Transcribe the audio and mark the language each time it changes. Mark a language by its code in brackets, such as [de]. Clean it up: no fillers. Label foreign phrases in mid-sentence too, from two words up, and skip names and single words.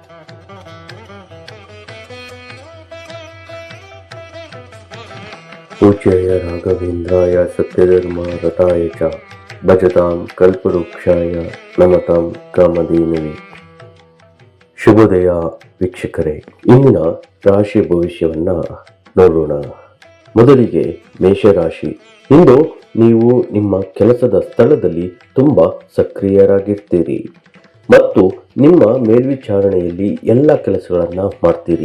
[sa] पूज्याय राघवेन्द्राय सत्यधर्म रताय च भजतां कल्पवृक्षाय नमतां ಕಾಮಧೇನವೇ. [kn] ಶುಭೋದಯ ವೀಕ್ಷಕರೇ, ಇಂದಿನ ರಾಶಿ ಭವಿಷ್ಯವನ್ನ ನೋಡೋಣ. ಮೊದಲಿಗೆ ಮೇಷರಾಶಿ. ಇಂದು ನೀವು ನಿಮ್ಮ ಕೆಲಸದ ಸ್ಥಳದಲ್ಲಿ ತುಂಬಾ ಸಕ್ರಿಯರಾಗಿರ್ತೀರಿ ಮತ್ತು ನಿಮ್ಮ ಮೇಲ್ವಿಚಾರಣೆಯಲ್ಲಿ ಎಲ್ಲ ಕೆಲಸಗಳನ್ನ ಮಾಡ್ತೀರಿ.